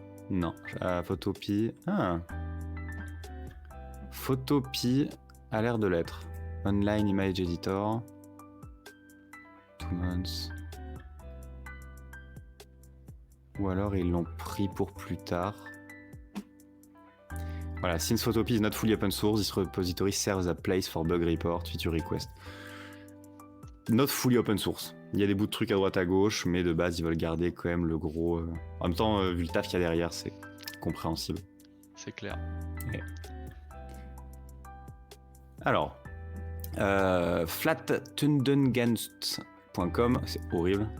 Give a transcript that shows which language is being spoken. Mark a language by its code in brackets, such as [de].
[fr] Non. Photopea. Ah. Photopea a l'air de l'être. Online Image Editor. 2 months. Ou alors ils l'ont pris pour plus tard. [en] Voilà, since Photopea is not fully open source, this repository serves as a place for bug report, feature request. Not fully open source. [fr] Il y a des bouts de trucs à droite à gauche, mais de base ils veulent garder quand même le gros. En même temps, vu le taf qu'il y a derrière, c'est compréhensible. C'est clair. Ouais. Alors, flattundenganst.com, c'est horrible.